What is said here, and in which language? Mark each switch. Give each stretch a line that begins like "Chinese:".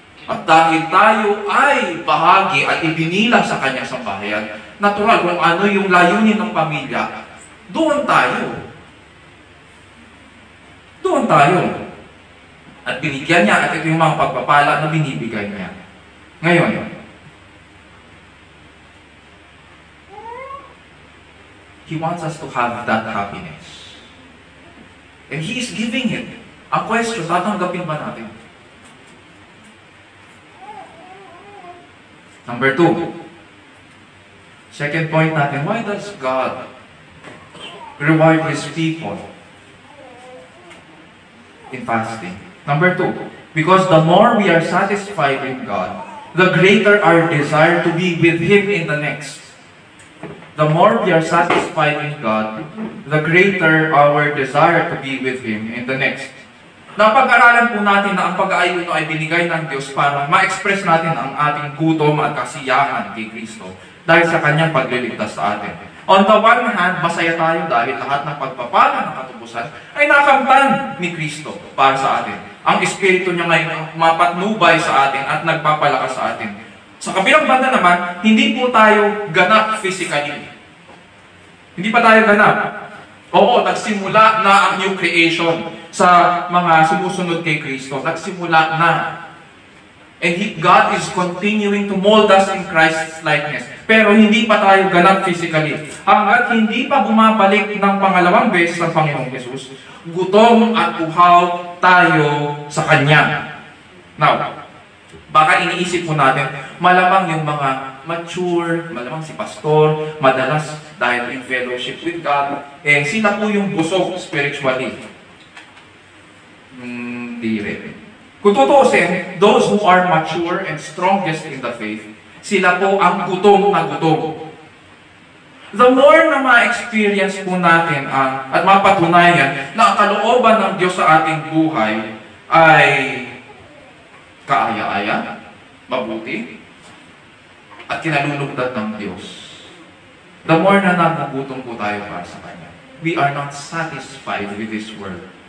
Filipino: At dahil tayo ay bahagi at ibinilang sa kanyang sambahayan, natural kung ano yung layunin ng pamilya, doon tayo. Doon tayo. At binigyan niya, at ito yung mga pagpapala na binibigay niya.
English: Ngayon, He wants us to have that happiness. And He is giving it.
Filipino: Ang question, tatanggapin ba natin?
English: Number 2. Second point natin, why does God reward His people in fasting? Number 2, because the more we are satisfied with God, the greater our desire to be with Him in the next. The more we are satisfied with God, the greater our desire to be with Him in the next.
Filipino: Napag-aralan po natin na ang pag-aayon ay binigay ng Diyos para ma-express natin ang ating gutom at kasiyahan kay Kristo dahil sa Kanyang pagliligtas sa atin.
English: On the one hand,
Filipino: masaya tayo dahil lahat ng pagpapala ng katubusan ay nakamtan ni Kristo para sa atin. Ang Espiritu niya ngayon mapatnubay sa atin at nagpapalakas sa atin. Sa kabilang banda naman, hindi po tayo ganap physically. Hindi pa tayo ganap. Oo, nagsimula na ang new creation sa mga sumusunod kay Kristo. Nagsimula na.
English: And God is continuing to mold us in Christ's likeness.
Filipino: Pero hindi pa tayo ganap physically. Hanggat hindi pa bumabalik ng pangalawang beses ang Panginoong Jesus, gutom at uhaw tayo sa Kanya. Now, baka iniisip mo natin, malamang yung mga mature, malamang si pastor, madalas dahil
English: in fellowship with God,
Filipino: sila po yung busog spiritually. Hindi rin. Kung tutuusin,
English: those who are mature and strongest in the faith,
Filipino: sila po ang gutom na gutom. The more na ma-experience po natin at mapatunayan na ang kalooban ng Diyos sa ating buhay ay kaaya-aya, mabuti, at kinalulugdan ng Diyos, the more na nagugutom po tayo para sa Kanya.
English: We are not satisfied with this world.